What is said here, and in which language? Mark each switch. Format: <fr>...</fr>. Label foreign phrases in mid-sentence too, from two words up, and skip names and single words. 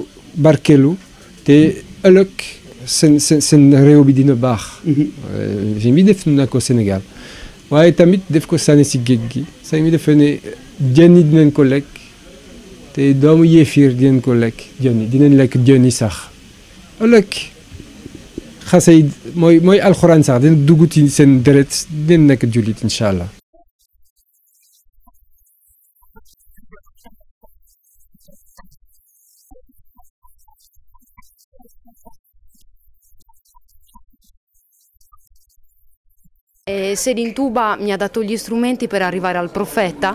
<wo>barkeelu te ëllëg seen réew bi dina baax sëñ bi def na ko Sénégal waaye tamit def ko sànni si géej gi sëñ bi dafa ne jën yi dinañ ko lekk te doomu yéefiir dinañ ko lekk jën yi dinañ lekk jën yi sax ëllëg xasayd mooy alxuraan sax dina dugg ci seen deret dinañ nekk jullit</wo> <ar>إن شاء الله.</ar> <it>Serigne Touba mi ha dato gli strumenti per arrivare al profeta.</it>